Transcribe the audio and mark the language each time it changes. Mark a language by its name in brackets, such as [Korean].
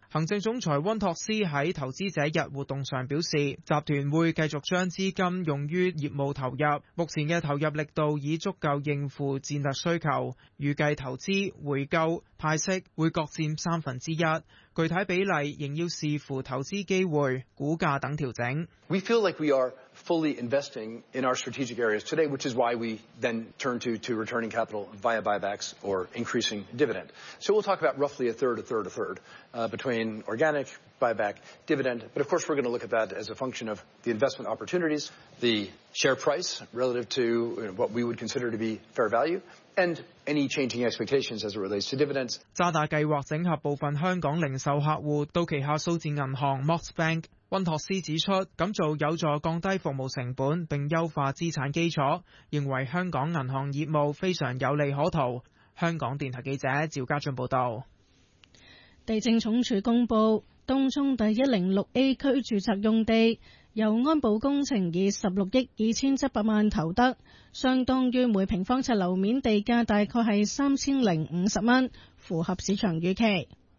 [Chinese] 行政总裁温托斯在投资者日活动上表示，集团会继续将资金用于业务投入，目前的投入力度已足够应付战略需求，预计投资、回购、派息会各占1/3，具体比例仍要视乎投资机会、股价等调整。 [English] We feel like we are fully investing in our strategic areas today, which is why we then turn to returning capital via buybacks or increasing dividend. So we'll talk about roughly a third, between organic, buyback, dividend. But of course, we're going to look at that as a function of the investment opportunities, the share price relative to what we would consider to be fair value. And any changing expectations as it relates to dividends. [Chinese] 渣打计划整合部分香港零售客户到旗下数字银行 Mox Bank。温托斯指出，咁做有助降低服务成本并优化资产基础，认为香港银行业务非常有利可图。香港电台记者赵家俊报道。地政总署公布，东涌第 106A 区住宅用地由安保工程以16亿2700万投得，相当于每平方尺楼面地价大概是3050元，符合市场预期。